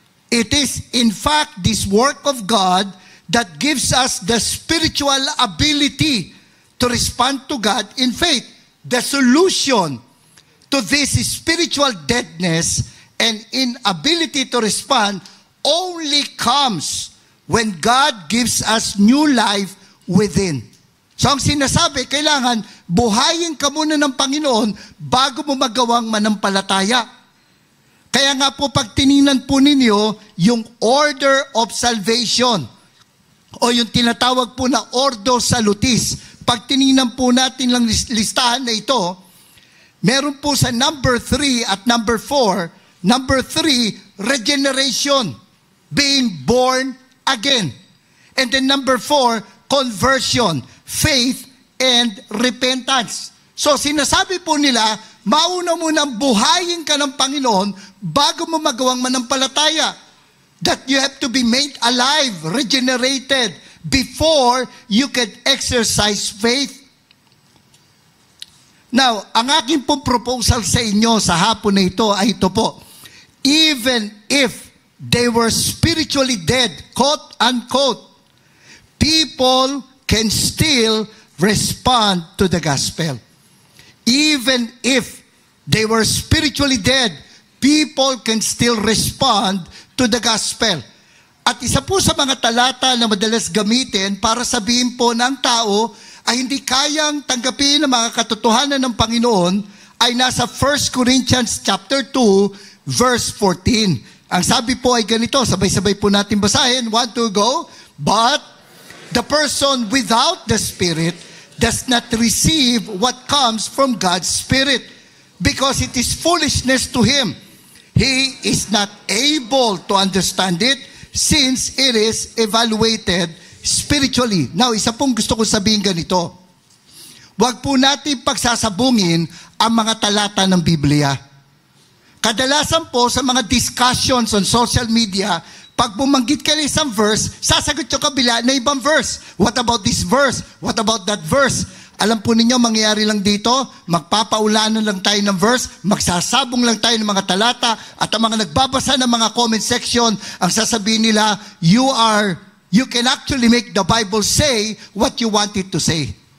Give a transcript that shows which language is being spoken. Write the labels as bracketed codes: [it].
[en] It is in fact this work of God that gives us the spiritual ability to respond to God in faith. The solution to this spiritual deadness and inability to respond only comes when God gives us new life within. [tl] So ang sinasabi, kailangan buhayin ka muna ng Panginoon bago mo magawang manampalataya. Kaya nga po pag tiningnan po ninyo yung order of salvation o yung tinatawag po na ordo salutis, pag tiningnan po natin lang listahan na ito, meron po sa number 3 at number 4, number 3, regeneration, being born again. [en] And then number 4, conversion, faith, and repentance. [tl] So sinasabi po nila, mauna munang buhayin ka ng Panginoon bago mo magawang manampalataya. [en] That you have to be made alive, regenerated, before you can exercise faith. [tl] Now, ang aking pong proposal sa inyo sa hapon na ito ay ito po. [en] Even if they were spiritually dead, quote unquote, people can still respond to the gospel. Even if they were spiritually dead, people can still respond to the gospel. [tl] At isa po sa mga talata na madalas gamitin para sabihin po ng tao ay hindi kayang tanggapin ang mga katotohanan ng Panginoon ay nasa 1 Corinthians chapter 2, verse 14. Ang sabi po ay ganito, sabay-sabay po natin basahin. 1, 2, go. [en] But the person without the Spirit does not receive what comes from God's Spirit, because it is foolishness to him. He is not able to understand it, since it is evaluated spiritually. [tl] Now, isa pong gusto ko sabihin ganito. Huwag po natin pagsasabungin ang mga talata ng Biblia. Kadalasan po sa mga discussions on social media, pag bumanggit ka ng isang verse, sasagot yung kabila na ibang verse. What about this verse? What about that verse? Alam po ninyo, mangyayari lang dito, magpapaulanan lang tayo ng verse, magsasabong lang tayo ng mga talata, at ang mga nagbabasa ng mga comment section, ang sasabihin nila, you can actually make the Bible say what you want it to say.